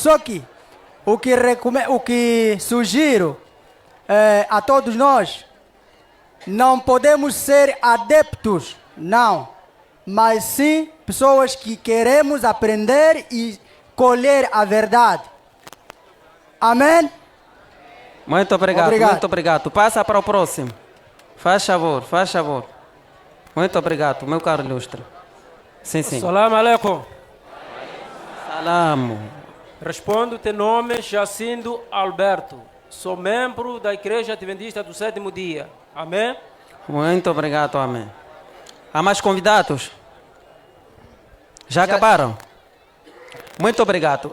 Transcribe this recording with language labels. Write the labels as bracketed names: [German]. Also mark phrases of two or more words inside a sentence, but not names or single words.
[Portuguese] Só que o que sugiro a todos nós, não podemos ser adeptos, não, mas sim pessoas que queremos aprender e colher a verdade. Amém? Muito obrigado, muito obrigado. Passa para o próximo. Faz favor, faz favor. Muito obrigado, meu caro ilustre. Sim, sim. [Arabic] سلام عليكم. [Portuguese] Salam. Respondo, teu nome Jacindo Alberto. Sou membro da Igreja Adventista do Sétimo Dia. Amém? Muito obrigado, amém. Há mais convidados? Já acabaram? Muito obrigado.